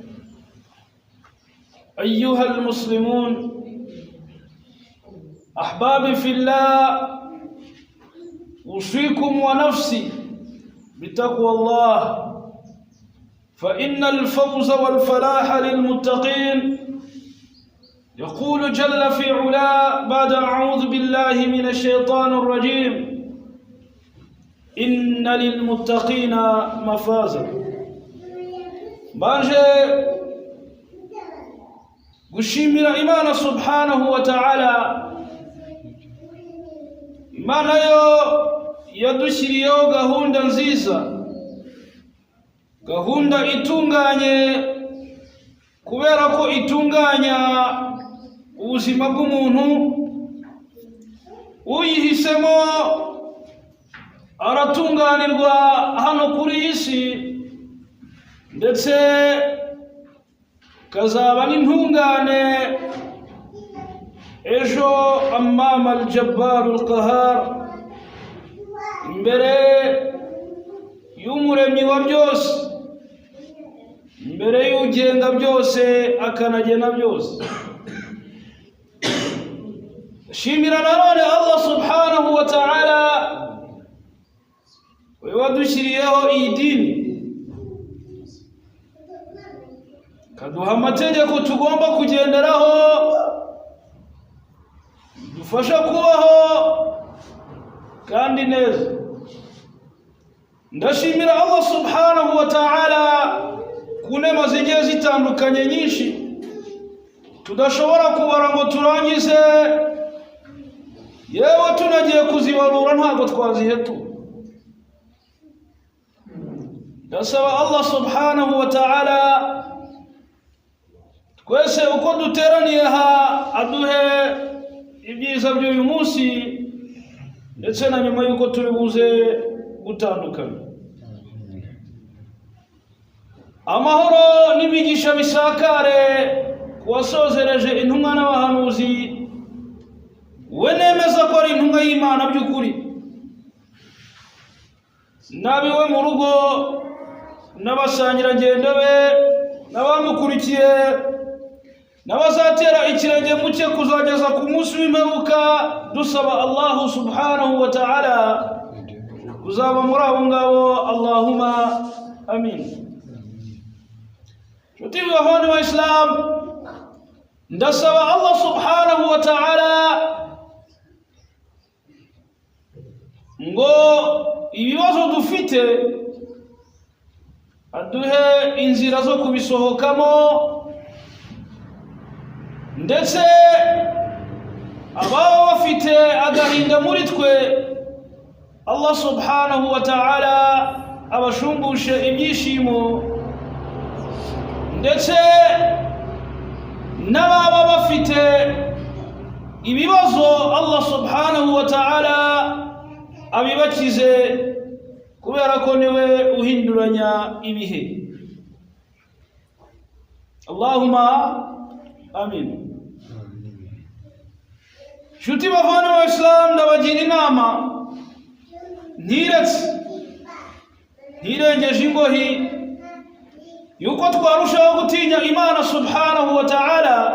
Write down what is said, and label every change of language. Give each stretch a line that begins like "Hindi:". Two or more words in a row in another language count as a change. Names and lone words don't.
Arabic: أيها المسلمون، أحبابي في الله، أوصيكم ونفسي بتقوى الله، فإن الفوز والفلاح للمتقين. يقول جل في علا بعد أعوذ بالله من الشيطان الرجيم: إن للمتقين مفازا.
Kinyarwanda: banje gushimira Imana
Arabic: سبحانه وتعالى,
Kinyarwanda: Imana yo yadushyiriyeho gahunda nziza, gahunda itunganye, kubera ko itunganya ubuzima bw'umuntu. Uyihisemo aratunganirwa hano kuri iyi si, ndetse kazaba n'intungane ejo
Arabic: أمام الجبار القهار,
Kinyarwanda: imbere y'umuremyi wa byose, imbere y'ugenga byose akanagena byose. Shimira nanone Allah
Arabic: سبحانه وتعالى,
Kinyarwanda: we wadushyiriyeho iyi dini, kaduha amategeko tugomba kugenderaho, dufasha kubaho kandi neza. Ndashimira Allah
Arabic: سبحانه وتعالى
Kinyarwanda: ku nema zigiye zitandukanye nyinshi tudashobora kubara ngo turangize, yewe tunagiye kuzibarura ntabwo twazihetu. Ndasaba Allah
Arabic: سبحانه وتعالى
Kinyarwanda: twese uko duteraniye aha aduhe ibyiza by'uyu munsi, ndetse na nyuma yuko turi buze gutandukana. Amahoro n'imigisha bisakare kuwasozereje intumwa n'abahanuzi, we nemeza ko ari intumwa y'Imana by'ukuri, nabiwe mu rugo n'abasangirangendo be n'abamukurikiye n'abazatera ikirenge mu cye kuzageza ku munsi w'imperuka. Dusaba Allah
Arabic: سبحانه وتعالى
Kinyarwanda: kuzaba muri abo ngabo,
Arabic: اللهم آمين.
Kinyarwanda: Nshuti bavandimwe wa Islam, ndasaba Allah
Arabic: سبحانه وتعالى
Kinyarwanda: ngo ibibazo dufite aduhe inzira zo kubisohokamo, ndetse ababa bafite agahinda muri twe Allah
Arabic: سبحانه وتعالى
Kinyarwanda: abashumbushe ibyishimo, ndetse n'ababa bafite ibibazo Allah
Arabic: سبحانه وتعالى
Kinyarwanda: abibakize, kubera ko niwe uhinduranya ibihe.
Arabic: اللهم آمين.
Kinyarwanda: Nshuti bavandimwe wa Islam, ndabagira inama ntirengeje ingohi yuko twarushaho gutinya Imana
Arabic: سبحانه وتعالى